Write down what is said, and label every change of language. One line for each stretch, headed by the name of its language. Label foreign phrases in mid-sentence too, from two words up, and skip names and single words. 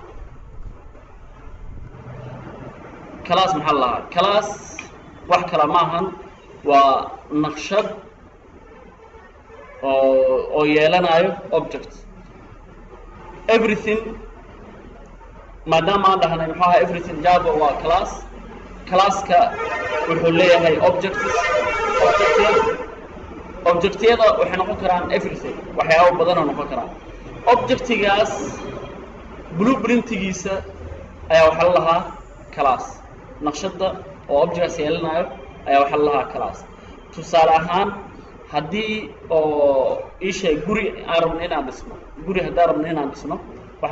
Somali: class wax kala maahan waa naqshad oo yeelanayo
English: object everything
Somali: maadaama aan dhahnay maxaa everything Java waa class-ka wuxuu leeyahay object-yada waxay noqon karaan everything waxyaabo badan oo noqon karaan object-gaas blueprint-giisa ayaa waxa la lahaa class naqshadda oo object yeelanayo ayaa waxa la lahaa class tusaale ahaan haddii oo ishay guri aan rabno inaan dhisno waxaan